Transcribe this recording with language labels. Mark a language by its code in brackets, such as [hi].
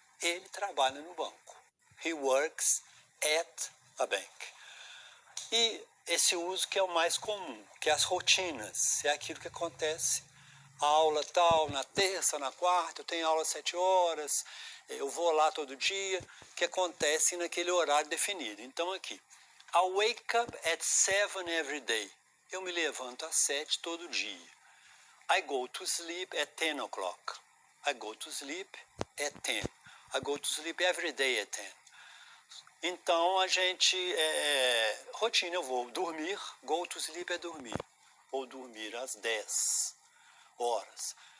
[pt] Ele trabalha no banco. [en] He works at a bank. [pt] E esse uso que é o mais comum, que é as rotinas. É aquilo que acontece. A aula tal, na terça, na quarta, eu tenho aula às 7 horas, eu vou lá todo dia, que acontece naquele horário definido. Então aqui, [en] I wake up at 7 every day. [pt] Eu me levanto às 7 todo dia. [en] I go to sleep at 10 o'clock. I go to sleep at 10. I go to sleep every day at 10. [pt] Então a gente, rotina, eu vou dormir, go to sleep é dormir, ou dormir às 10 horas.